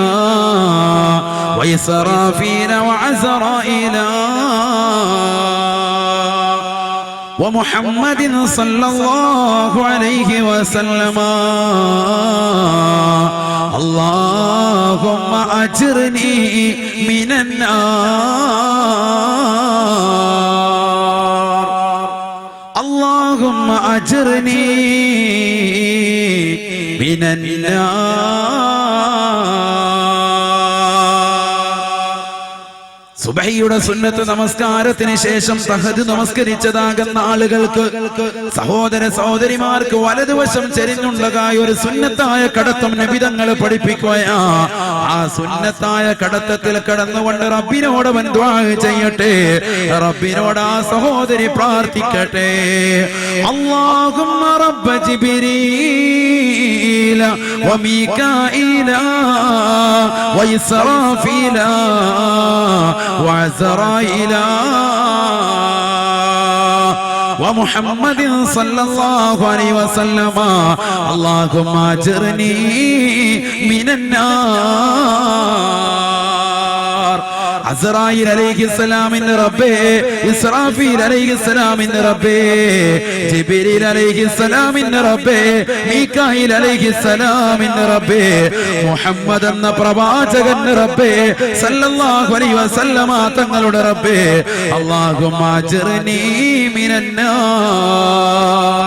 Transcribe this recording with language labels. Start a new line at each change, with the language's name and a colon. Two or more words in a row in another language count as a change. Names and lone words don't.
Arabic: وإسرافيل وعزرائيل ومحمد صلى الله عليه وسلم اللهم أجرني മിനന്നാർ اللهم أجرني من النار.
Malayalam: സുബഹിയുടെ സുന്നത്ത് നമസ്കാരത്തിന് ശേഷം തഹജ്ജുദ് നമസ്കരിച്ചതാകുന്ന ആളുകൾക്ക്, സഹോദര സഹോദരിമാർക്ക് വലതുവശം ചെരിഞ്ഞുള്ളതായ ഒരു സുന്നത്തായ കടത്തം നബി തങ്ങൾ പഠിപ്പിക്കുകയാ. ആ സുന്നത്തായ കടത്തത്തിൽ കടന്നുകൊണ്ട് റബ്ബിനോട് ദുആ ചെയ്യട്ടെ. റബ്ബിനോട് ആ സഹോദരി പ്രാർത്ഥിക്കട്ടെ.
Arabic: اللهم رب جبريل وميكائيل وإسرافيل وعزرائيل ومحمد صلى الله عليه وسلم اللهم اجرني من النار.
Malayalam: അസ്റായീൽ അലൈഹിസ്സലാമിന്റെ റബ്ബേ, ഇസ്രാഫീൽ അലൈഹിസ്സലാമിന്റെ റബ്ബേ, ജിബ്രീൽ അലൈഹിസ്സലാമിന്റെ റബ്ബേ, മീകായിൽ അലൈഹിസ്സലാമിന്റെ റബ്ബേ, മുഹമ്മദ് എന്ന പ്രവാചകന്റെ റബ്ബേ
Arabic: صلى الله عليه وسلم
Malayalam: തങ്ങളുടെ റബ്ബേ,
Arabic: اللهم أجرني من النار.